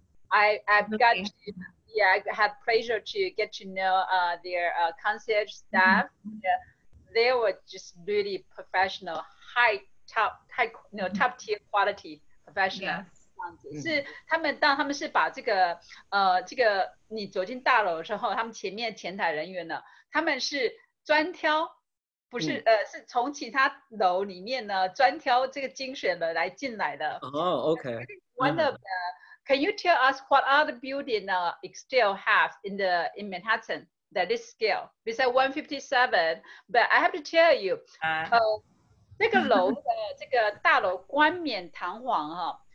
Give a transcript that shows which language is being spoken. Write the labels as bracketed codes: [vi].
[en] I had pleasure to get to know their concierge staff. They were just really professional, top tier quality professional. [zh] 是他们是把这个你走进大楼之后，他们前面前台人员呢，他们是专挑，不是是从其他楼里面呢专挑这个精选的来进来的。 [en] Okay. One of can you tell us what other building Extell have in Manhattan that is scale? Besides 157, but I have to tell you, 这个楼的这个大楼冠冕堂皇哈。